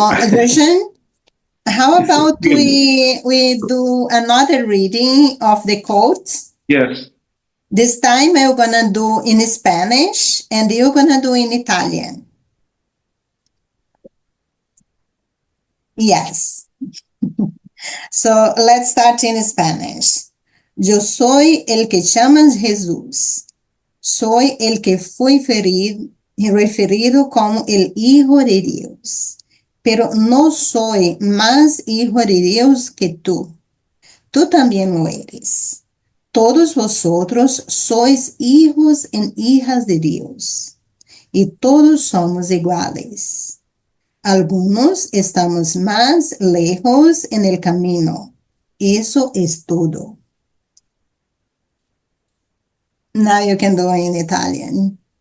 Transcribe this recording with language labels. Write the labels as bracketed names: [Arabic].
[English] Dražen, how about we do another reading of the quotes? Yes. This time I'm gonna do in Spanish and you're gonna do in Italian. Yes. So let's start in Spanish. [Spanish] Yo soy el que llamas Jesús. Soy el que fui referido como el Hijo de Dios. Pero no soy más hijo de Dios que tú. Tú también lo eres. Todos vosotros sois hijos y hijas de Dios. Y todos somos iguales. Algunos estamos más lejos en el camino. Eso es todo. [English] Now you can do it in Italian.